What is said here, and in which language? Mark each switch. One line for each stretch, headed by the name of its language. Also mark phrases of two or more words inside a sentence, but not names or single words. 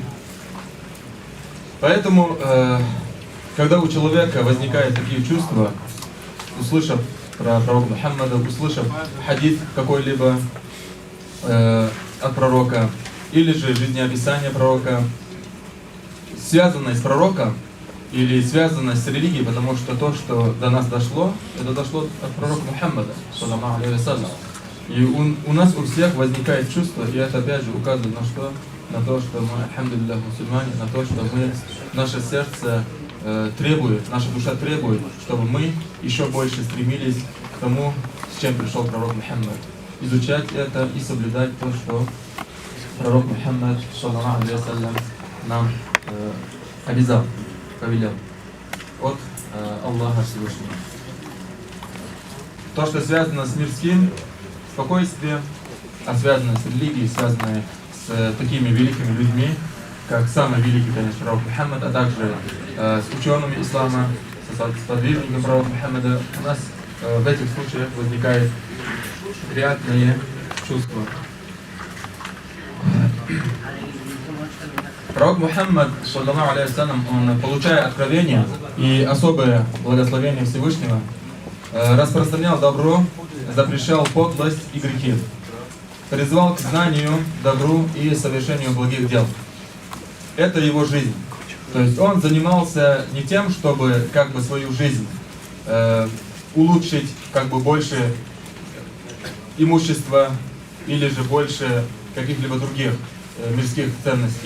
Russian: Поэтому, когда у человека возникают такие чувства, услышав про пророка Мухаммада, услышав хадис какой-либо от пророка, или же жизнеописание пророка, связанное с пророком, или связано с религией, потому что то, что до нас дошло, это дошло от пророка Мухаммада,
Arabic: صلى الله عليه وسلم.
Russian: И у нас у всех возникает чувство, и это опять же указывает на что? На то, что мы, альхамдулиллах, мусульмане, на то, что мы, наше сердце требует, наша душа требует, чтобы мы еще больше стремились к тому, с чем пришел пророк Мухаммад. Изучать это и соблюдать то, что пророк Мухаммад,
Arabic: صلى الله عليه وسلم,
Russian: нам обязал, повелел от Аллаха Всевышнего. То, что связано с мирским спокойствием, а связано с религией, связано с такими великими людьми, как самый великий, конечно, пророк Мухаммад, а также с учеными ислама, с подвижниками пророка Мухаммада, у нас в этих случаях возникает приятные чувства. Пророк Мухаммад,
Arabic: صلى الله عليه وسلم,
Russian: он, получая откровение и особое благословение Всевышнего, распространял добро, запрещал подлость и грехи, призвал к знанию, добру и совершению благих дел. Это его жизнь. То есть он занимался не тем, чтобы как бы свою жизнь улучшить, как бы больше имущества или же больше каких-либо других мирских ценностей.